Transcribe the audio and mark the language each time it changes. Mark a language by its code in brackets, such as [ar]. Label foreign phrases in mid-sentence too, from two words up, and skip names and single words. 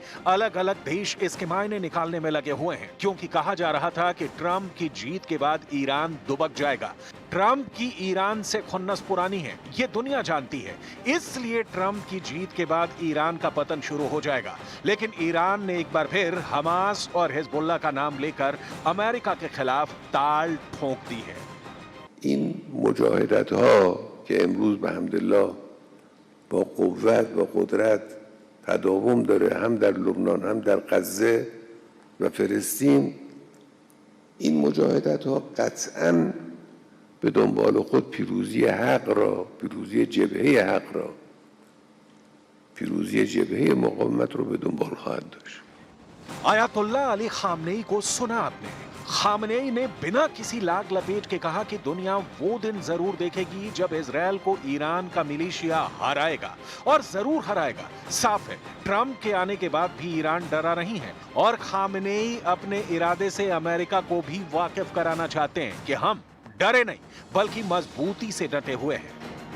[hi] अलग अलग देश इसके मायने निकालने में लगे हुए हैं, क्योंकि कहा जा रहा था कि ट्रंप की जीत के बाद ईरान दुबक जाएगा। ट्रंप की ईरान से खुन्नस पुरानी है, ये दुनिया जानती है, इसलिए ट्रंप की जीत के बाद ईरान का पतन शुरू हो जाएगा। लेकिन ईरान ने एक बार फिर हमास और हिजबुल्लाह का नाम लेकर अमेरिका के खिलाफ ताल ठोक दी है। [fa] این مجاهدت ها که امروز به حمدالله با قوت و قدرت تداوم داره، هم در لبنان هم در غزه و فلسطین، این مجاهدت ها قطعاً به دنبال خود پیروزی حق را، پیروزی جبهه حق را، پیروزی جبهه مقاومت رو به دنبال خواهد داشت. [hi] आयतुल्ला अली खामनेई को सुना आपने। खामनेई ने बिना किसी लाग लपेट के कहा कि दुनिया वो दिन जरूर देखेगी जब इजरायल को ईरान का मिलिशिया हराएगा, और जरूर हराएगा। साफ है, ट्रंप के आने के बाद भी ईरान डरा नहीं है, और खामनेई अपने इरादे से अमेरिका को भी वाकिफ कराना चाहते हैं कि हम डरे नहीं बल्कि मजबूती से डटे हुए हैं।